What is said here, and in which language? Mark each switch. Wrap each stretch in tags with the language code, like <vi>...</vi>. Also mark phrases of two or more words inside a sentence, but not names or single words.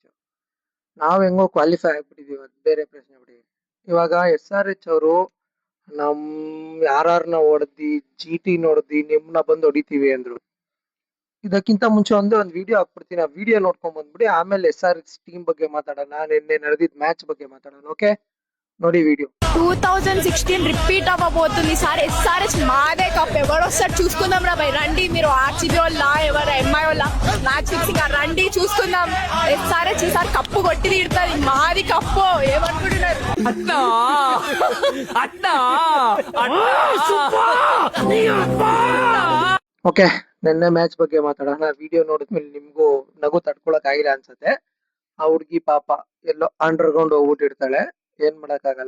<kn>ನಾವ್ ಹೆಂಗೋ ಕ್ವಾಲಿಫೈ ಆಗ್ಬಿಟ್ಟಿದೀವಿ, ಅದು ಬೇರೆ ಪ್ರಶ್ನೆ ಬಿಡಿ. ಇವಾಗ SRH ಅವರು ನಮ್ RR ಹೊಡೆದಿ, GT ಹೊಡೆದಿ ನಿಮ್ನ ಬಂದು ಹೊಡಿತೀವಿ ಅಂದ್ರು. ಇದಕ್ಕಿಂತ ಮುಂಚೆ ಒಂದು ವಿಡಿಯೋ ಹಾಕ್ಬಿಡ್ತೀನಿ, ಆ ವಿಡಿಯೋ ನೋಡ್ಕೊಂಡ್ ಬಂದ್ಬಿಡಿ. ಆಮೇಲೆ SRH ಟೀಮ್ ಬಗ್ಗೆ ಮಾತಾಡೋಣ, ನಿನ್ನೆ ನಡೆದಿದ್ ಮ್ಯಾಚ್ ಬಗ್ಗೆ ಮಾತಾಡೋಣ. ఓకే, ನೋಡಿ విడియో.</kn> <te>2016 రిపీట్ అవ్వబోతుంది. ఈసారి SRH మాదే కప్. ఎవరు వస్తారు చూసుకుందాం రా భయ్. రండి, మీరు RCB వాళ్ళ ఎవరు ఎంఐ వాళ్ళ</te> <en>match fixing</en> <te>రండి చూసుకుందాం. SRH ఈసారి కప్పు కొట్టి తీరుతుంది. మాది కప్పు. ఏమనుకుంటున్నారు?</te> <kn>ಓಕೆ, ನಿನ್ನೆ ಮ್ಯಾಚ್ ಬಗ್ಗೆ ಮಾತಾಡೋಣ. ವಿಡಿಯೋ ನೋಡಿದ್ಮೇಲೆ ನಿಮ್ಗೂ ನಗು ತಡ್ಕೊಳಕ್ ಆಗಿಲ್ಲ ಅನ್ಸತ್ತೆ. ಆ ಹುಡ್ಗಿ ಪಾಪ ಎಲ್ಲೋ ಅಂಡರ್ಗ್ರೌಂಡ್ ಹೋಗ್ಬಿಟ್ಟಿರ್ತಾಳೆ, ಏನ್ ಮಾಡಕ್ಕಾಗಲ್ಲ.</kn>